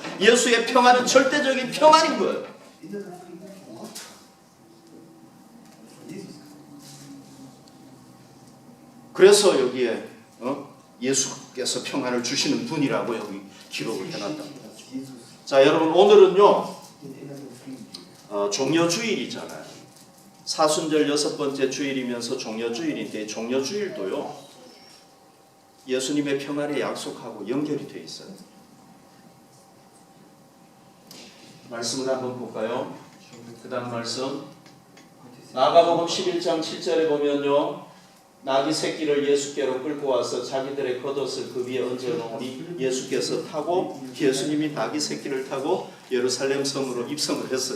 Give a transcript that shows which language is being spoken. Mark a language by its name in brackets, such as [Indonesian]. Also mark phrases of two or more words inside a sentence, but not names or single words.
[Korean] 예수의 평안은 절대적인 평안인 거예요. [German] Innerer Frieden von Gott. Von Jesus. [Korean] 그래서 여기에 예수께서 평안을 주시는 분이라고 여기 기록을 해놨다. [German] Dass Jesus [Korean] 자, 여러분 오늘은요 [German] den inneren Frieden gibt. [Korean] 종려주일이잖아요. 사순절 6번째 주일이면서 종려주일인데 종려주일도요 예수님의 평안에 약속하고 연결이 되어 있어요. 말씀을 한번 볼까요? 그 다음 말씀 마가복음 11장 7절에 보면요 나귀 새끼를 예수께로 끌고 와서 자기들의 겉옷을 그 위에 얹어놓으니 예수께서 타고 예수님이 나귀 새끼를 타고 예루살렘 성으로 입성을 했어요.